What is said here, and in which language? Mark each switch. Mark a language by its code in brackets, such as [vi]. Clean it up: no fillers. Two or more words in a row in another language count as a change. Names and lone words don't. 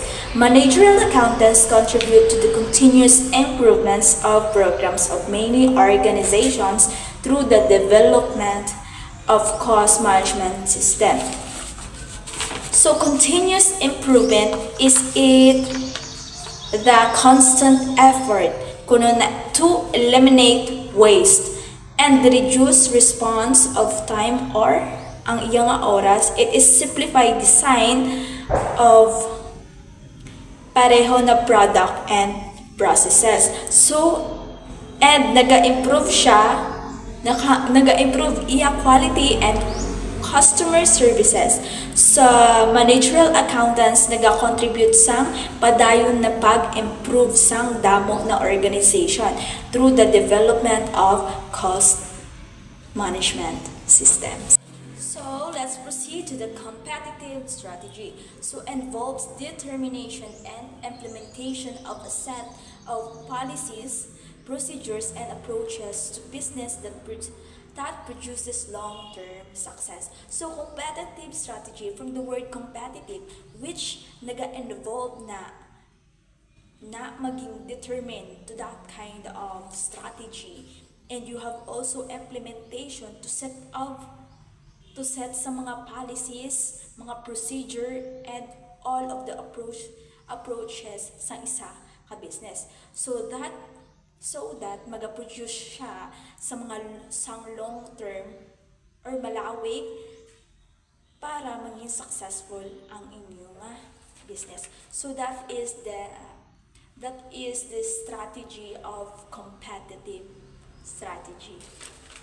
[en] Managerial accountants contribute to the continuous improvements of programs of many organizations through the development of cost management system. So continuous improvement is the constant effort to eliminate waste and reduce response of time or [hil] ang iyang oras. [en] It is simplified design of [hil] pareho na [en] product and processes. So, and [hil] naga-improve iya [en] quality and customer services. [hil] Sa managerial accountants, naga-contribute sang padayon na pag-improve sang damo na organization [en] through the development of cost management systems. So let's proceed to the competitive strategy. So involves determination and implementation of a set of policies, procedures, and approaches to business that produces long-term success. So competitive strategy, from the word competitive, which [hil] naga-involve na [en] maging determined to that kind of strategy, and you have also implementation to set [hil] sa mga policies, mga procedure, [en] and all of the approaches [hil] sa isa ka business, [en] so that [hil] maga-produce siya sang [en] long term [hil] or malawig para maging successful ang inyong business. [en] So that is the strategy of competitive strategy.